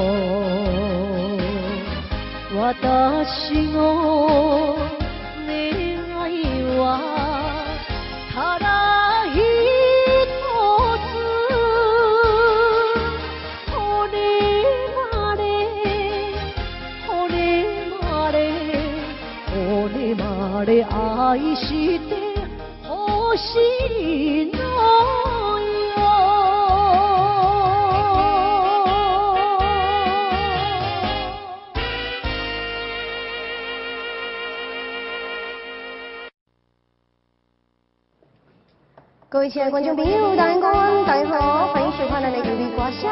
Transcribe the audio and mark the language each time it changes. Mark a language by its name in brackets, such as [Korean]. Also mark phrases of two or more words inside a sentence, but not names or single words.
[Japanese] 私の願いはただ一つ愛してほしいのよ [Chinese] 各位亲爱的观众朋友，大家好，大家好，欢迎收看咱的优美歌声。